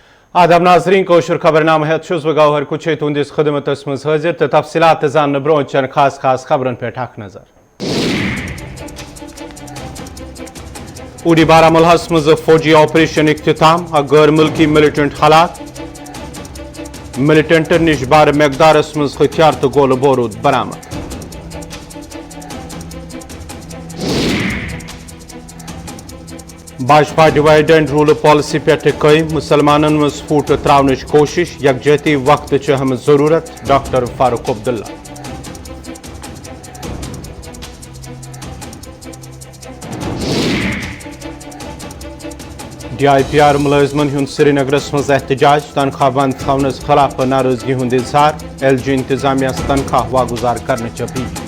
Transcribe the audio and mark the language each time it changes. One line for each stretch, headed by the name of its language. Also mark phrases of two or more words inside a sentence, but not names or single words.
Kashmiri: آداب ناظرین کوشر خبرنامہ ہیت چھس بہ گوہر کچھے تہندس خدمتس مز حاضر تو تفصیلات زان برو چن خاص خبرن پہ اخ نظر اوڈی بارہمولہس مز فوجی آپریشن اختتام غیر ملکی ملیٹنٹ ہلاک ملیٹنٹن نش بار مقدارس مز ہتھیار تو گولہ بورود برآمد بھاجپا
English: divide and rule policy
Kashmiri: پہ قائم مسلمانن مز پھوٹ تراونچ کوشش یکجہتی وقت اہم ضرورت ڈاکٹر فاروق عبداللہ ڈی آئی پی آر ملازمن ہند سری نگرس مز احتجاج تنخواہ بند تھونس خلاف ناراضگی ہند اظہار ایل جی انتظامیہ تنخواہ واگزار کرنے اپیل